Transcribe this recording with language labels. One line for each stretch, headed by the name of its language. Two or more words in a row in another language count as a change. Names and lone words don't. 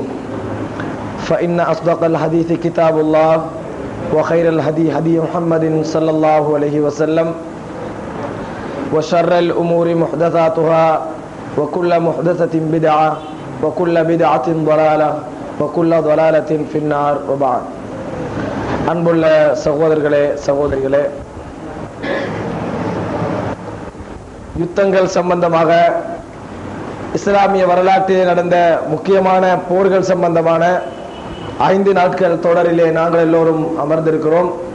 Arabic: فإن أصدق الحديث كتاب الله وخير الهدي هدي محمد صلى الله عليه وسلم وشر الأمور محدثاتها وكل محدثة بدعة وكل بدعة ضلالة وكل ضلالة في النار. وبعد.
Tamil: அன்புள்ள சகோதரர்களே சகோதரிகளே, யுத்தங்கள் சம்பந்தமாக இஸ்லாமிய வரலாற்றில் நடந்த முக்கியமான போர்கள் சம்பந்தமான 5 நாட்கள் தொடரிலே நாங்கள் எல்லோரும் அமர்ந்திருக்கிறோம்.